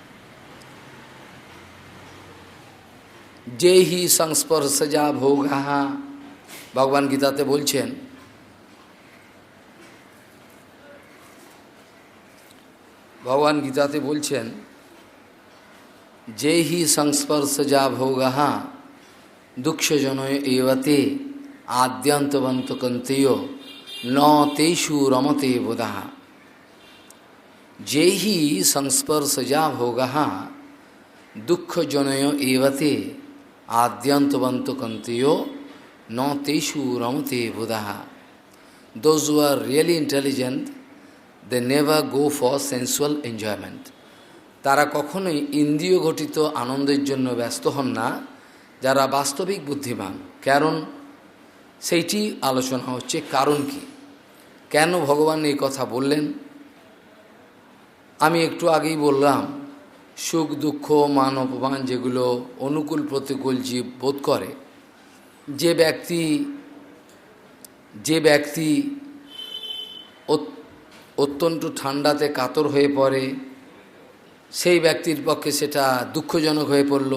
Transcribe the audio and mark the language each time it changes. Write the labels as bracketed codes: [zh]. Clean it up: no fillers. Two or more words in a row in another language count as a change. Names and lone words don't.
[sa] যে হি সংস্পর্শজা ভোগা, [bn] ভগবান গীতাতে বলছেন, ভগবান গীতাতে বলছেন, [sa] যে হি সংস্পর্শজা ভোগা দুঃখজনয় এবতে আদ্যন্তবন্তকন্তেয় ন তেষু রমতে বোধা। যে হি সংস্পর্শজা ভোগা দুঃখজনয় এবতে আদ্যন্তবন্তকন্তেয় ন তেষু রমতে বোধা। [en] Those who are really intelligent, they never go for sensual enjoyment. [bn] তারা কখনোই ইন্দ্রিয় ঘটিত আনন্দের জন্য ব্যস্ত হন না, যারা বাস্তবিক বুদ্ধিমান। কারণ সেইটি আলোচনা হচ্ছে, কারণ কি, কেন ভগবান এই কথা বললেন। আমি একটু আগেই বললাম, সুখ দুঃখ মান অপমান যেগুলো অনুকূল প্রতিকূল জীব বোধ করে, যে ব্যক্তি অত্যন্ত ঠান্ডাতে কাতর হয়ে পড়ে, সেই ব্যক্তির পক্ষে সেটা দুঃখজনক হয়ে পড়ল।